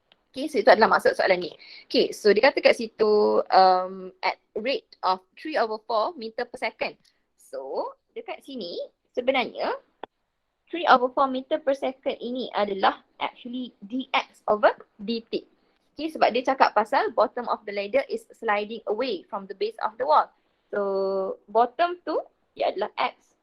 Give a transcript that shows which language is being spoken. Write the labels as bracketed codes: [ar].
[ms] Okay, so itu adalah maksud soalan ni. Okay, so dia kata kat situ [en] at rate of 3/4 meter per second. [ms] So, dekat sini sebenarnya 3/4 meter per second ini adalah actually dx over dt. [en] Okay, [ms] sebab dia cakap pasal [en] bottom of the ladder is sliding away from the base of the wall. [ms] So, bottom tu dia adalah x.